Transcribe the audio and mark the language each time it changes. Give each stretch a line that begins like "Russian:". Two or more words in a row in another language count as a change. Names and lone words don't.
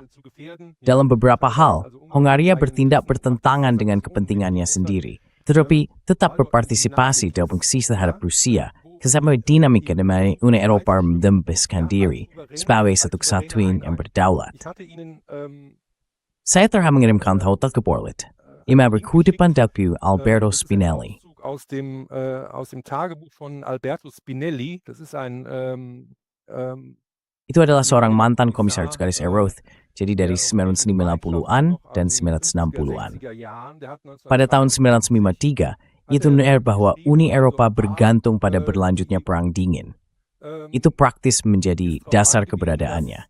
Indonesian: Dalam beberapa hal, Hongaria bertindak bertentangan dengan kepentingannya sendiri, tetapi tetap berpartisipasi dalam fungsi terhadap Rusia, bersama dinamika dengan Uni Eropa membebaskan diri sebagai satu kesatuan yang berdaulat. Saya telah mengirimkan tautan ke Borlet, yang berkutipan dari Alberto Spinelli.
German: Aus dem Tagebuch von Alberto Spinelli, das ist ein
Indonesian: Itu adalah seorang mantan komisaris garis Eroth, jadi dari 1950-an dan 1960-an. Pada tahun 1953, itu menyatakan bahwa Uni Eropa bergantung pada berlanjutnya Perang Dingin. Itu praktis menjadi dasar keberadaannya.